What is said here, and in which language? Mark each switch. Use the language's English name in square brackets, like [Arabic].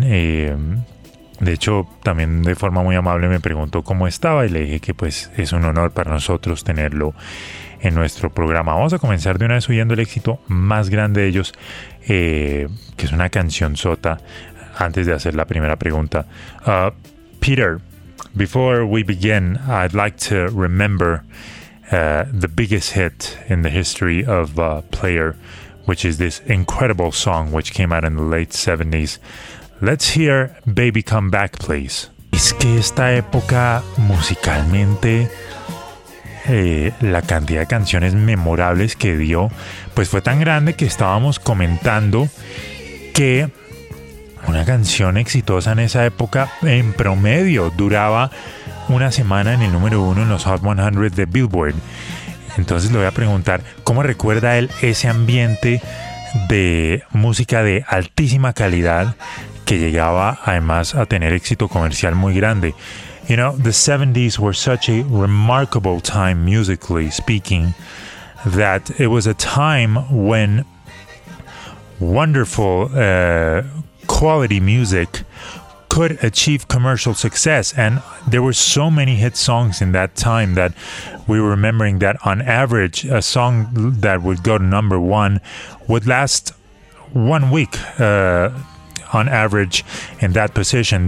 [Spanish] De hecho, también de forma muy amable me preguntó cómo estaba y le dije que pues es un honor para nosotros tenerlo en nuestro programa. Vamos a comenzar de una vez oyendo el éxito más grande de ellos, que es una canción sota, antes de hacer la primera pregunta. [English] Peter, before we begin, I'd like to remember the biggest hit in the history of Player, which is this incredible song which came out in the late 70s. Let's hear Baby Come Back, please. [Spanish] Es que esta época musicalmente, la cantidad de canciones memorables que dio, pues fue tan grande que estábamos comentando que una canción exitosa en esa época en promedio duraba una semana en el número uno en los Hot 100 de Billboard. Entonces le voy a preguntar, ¿cómo recuerda él ese ambiente de música de altísima calidad que llegaba además a tener éxito comercial muy grande? [English] You know, the 70s were such a remarkable time, musically speaking, that it was a time when wonderful quality music could achieve commercial success. And there were so many hit songs in that time that we were remembering that on average, a song that would go to number one would last 1 week, on average, in that position.